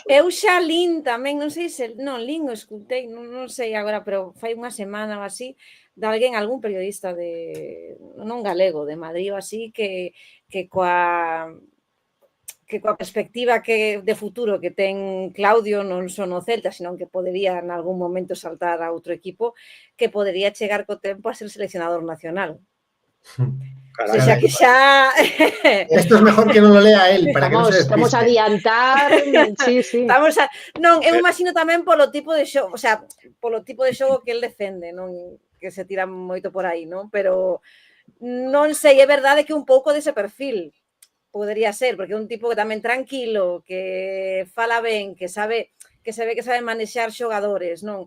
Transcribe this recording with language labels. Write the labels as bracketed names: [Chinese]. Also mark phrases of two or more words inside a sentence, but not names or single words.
[Galician] eu xa lin tamén, non sei se, non, lin o escutei, non sei agora, pero fai unha semana ou así, de alguén, algún periodista non galego, de Madrid ou así, que coa perspectiva de futuro que ten Claudio non só no Celta, senón que podería en algún momento saltar a outro equipo, que podería chegar co tempo a ser seleccionador nacional. O sea, que xa... [Spanish] Esto es mejor que non lo lea él, para que non se [Galician] Vamos a [Spanish] despiste. [Galician] adiantar, sí. Non, eu imagino tamén polo tipo de xogo, o sea, polo tipo de xogo que el defende, non que se tira moito por aí, non? Pero non sei, é verdade que un pouco dese perfil podería ser, porque é un tipo que tamén tranquilo, que fala ben, que se ve que sabe manexar xogadores, non?